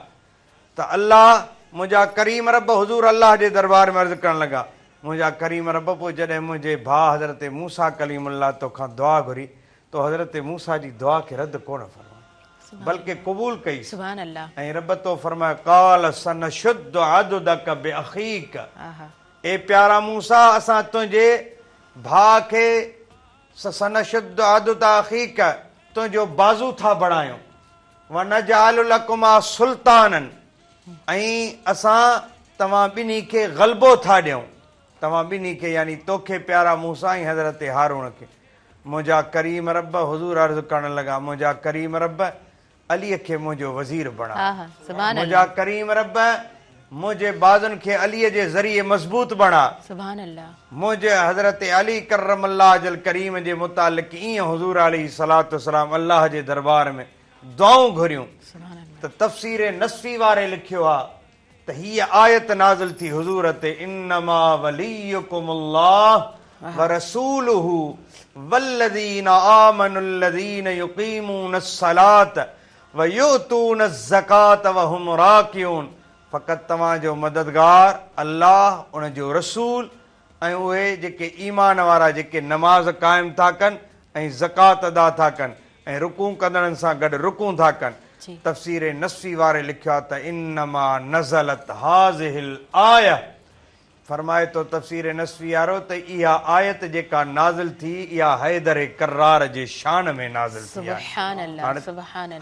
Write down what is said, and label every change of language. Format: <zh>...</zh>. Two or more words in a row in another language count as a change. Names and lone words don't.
<sd>त अल्लाह मुंहिंजा करीम रब हुज़ूर अल्लाह जे दरबार में अर्ज़ु करणु लॻा, मुंहिंजा करीम रब पोइ जॾहिं मुंहिंजे भाउ हज़रत मूसा कलीमुल्लाह तोखां दुआ घुरी तो हज़रत मूसा जी दुआ खे रद्द कोन फरमायो बल्कि क़बूल कई।</sd> <ar>سبحان الله.</ar> <sd>ऐं रब तो फरमायो</sd> <ar>قال سنشد عضدك بأخيك,</ar> <sd>ए प्यारा मूसा असां तुंहिंजे भाउ खे</sd> <ar>سنشد عضد أخيك</ar> <sd>तुंहिंजो बाज़ू था बणायूं,</sd> <ar>ونجعل لكما سلطانا</ar> <sd>ऐं असां तव्हां ॿिन्ही खे ग़लबो था ॾियूं, तव्हां ॿिन्ही खे यानी तोखे प्यारा मूसा ऐं हज़रत हारून खे। मुंहिंजा करीम रब हुज़ूर अर्ज़ु करणु लॻा, मुंहिंजा करीम रब अलीअ खे मुंहिंजो वज़ीर बणा, मुंहिंजा करीम रब मुंहिंजे बाज़ुनि खे अलीअ जे ज़रिए मज़बूत बणा। मुंहिंजे हज़रत अली करम अल्लाह जल करीम जे मुतालिक़ ईअं हुज़ूर</sd> <ar>عليه الصلاة والسلام</ar> <sd>अल्लाह जे दरबार में दुआऊं घुरियूं। त तफ़सीर नस्फ़ी वारे लिखियो आहे त हीअ आयत नाज़िल थी हुज़ूर ते,</sd> <ar>إنما وليكم الله ورسوله والذين آمنوا الذين يقيمون الصلاة ويؤتون الزكاة وهم راكعون.</ar> <sd>फ़क़ति तव्हांजो मददगार अल्लाह, उन जो रसूल ऐं उहे जेके ईमान वारा जेके नमाज़ क़ाइमु था कनि ऐं ज़कात अदा था कनि ऐं रुकू कंदड़नि सां गॾु रुकू था कनि। तफ़सीर नस्फ़ी वारे लिखियो आहे त</sd> <ar>إنما نزلت هذه الآية,</ar> <sd>फरमाए तो तफ़सीर नस्फ़ी वारो त इहा आयत जेका नाज़िल थी इहा हैदर करार जे शान में नाज़िल थी आहे।</sd>